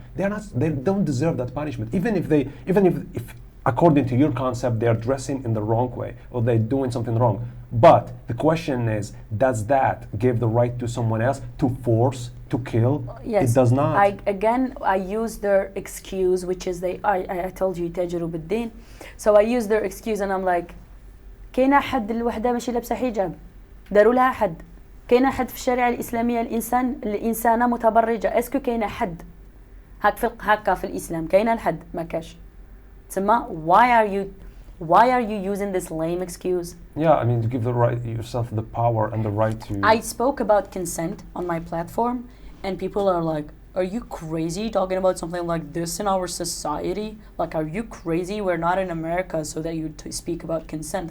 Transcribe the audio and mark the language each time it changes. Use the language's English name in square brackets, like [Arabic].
[English] They don't deserve that punishment. Even if according to your concept, they're dressing in the wrong way or they're doing something wrong. But the question is, does that give the right to someone else to force, to kill? Yes. It does not. I use their excuse, which is I told you [Arabic] يتاجروا بالدين. [English] So I use their excuse and I'm like, [Arabic] كاينة حد الوحدة ماشي لابسة حجاب، داروا لها حد. كاينة حد في الشريعة الإسلامية الإنسانة متبرجة. اسكو كاينة حد هكا في الإسلام؟ كاينة الحد؟ ما كاش. تسمى [English] why are you using this lame excuse? Yeah, I mean, to give yourself the power and the right to... I spoke about consent on my platform and people are like, are you crazy talking about something like this in our society? Like, are you crazy? We're not in America so that you speak about consent.